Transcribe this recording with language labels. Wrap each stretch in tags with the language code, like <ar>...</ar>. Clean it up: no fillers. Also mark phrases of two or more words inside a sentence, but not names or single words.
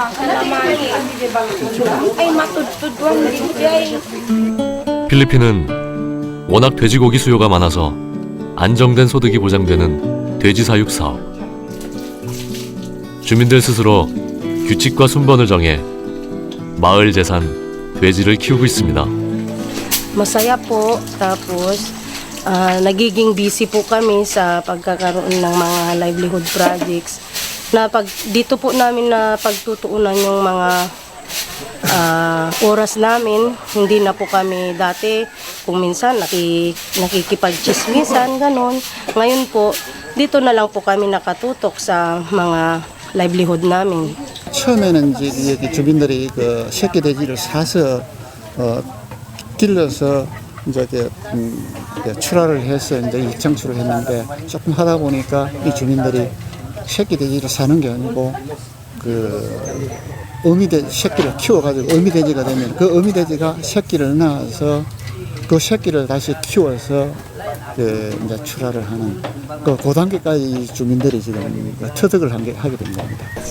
<ko>필리핀은 워낙 돼지고기 수요가 많아서 안정된 소득이 보장되는 돼지 사육 사업. 주민들 스스로 규칙과 순번을 정해 마을 재산 돼지를 키우고 있습니다.</ko> <tl>Masaya po, tapos nagiging busy po kami sa pagkakaroon ng mga</tl> <en>livelihood projects</en> <tl>na dito po namin na pagtutuunan yung mga oras namin. Hindi na po kami dati kung minsan nakikipagchismisan, ganon. Ngayon po, dito na lang po kami nakatutok sa mga livelihood namin.</tl> <ko>처음에는 이제 여기 주민들이 그 새끼 돼지를 사서 길러서 이제 출하를 해서 이제 일창출을 했는데 조금 하다 보니까 이 주민들이 새끼 돼지를 사는 게 아니고 그 새끼를 키워가지고 어미돼지가 되면 그 어미돼지가 새끼를 낳아서 그 새끼를 다시 키워서 이제 출하를 하는 그 단계까지 주민들이 지금 터득을 하게 된 겁니다.</ko>